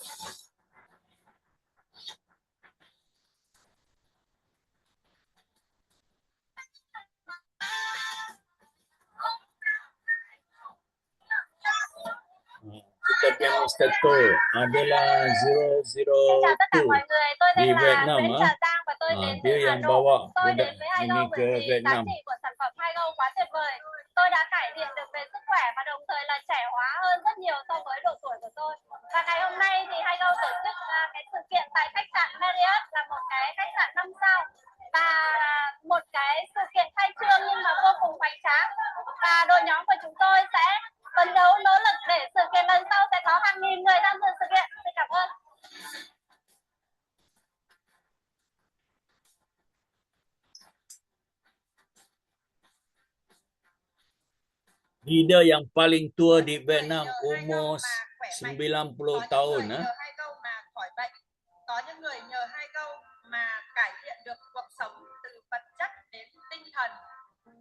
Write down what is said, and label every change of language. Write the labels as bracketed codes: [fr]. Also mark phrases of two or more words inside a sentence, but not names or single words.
[id] Kita punya Mr. To adalah 002 di Vietnam. Dia yang bawa produk ini ke Vietnam. [vi] Tôi đã cải thiện được về sức khỏe và đồng thời là trẻ hóa hơn rất nhiều so với độ tuổi của tôi. Và ngày hôm nay thì Haigo tổ chức cái sự kiện tại khách sạn Marriott, là một cái khách sạn 5 sao và một cái sự kiện khai trương nhưng mà vô cùng hoành tráng. Và đội nhóm của chúng tôi sẽ phấn đấu nỗ lực để sự kiện lần sau sẽ có hàng nghìn người tham dự sự kiện. Xin cảm ơn. [id] Leader yang paling tua di Vietnam, umur 90 tahun. [vi] Có những người nhờ Haigo mà cải thiện được cuộc sống từ vật chất đến tinh thần.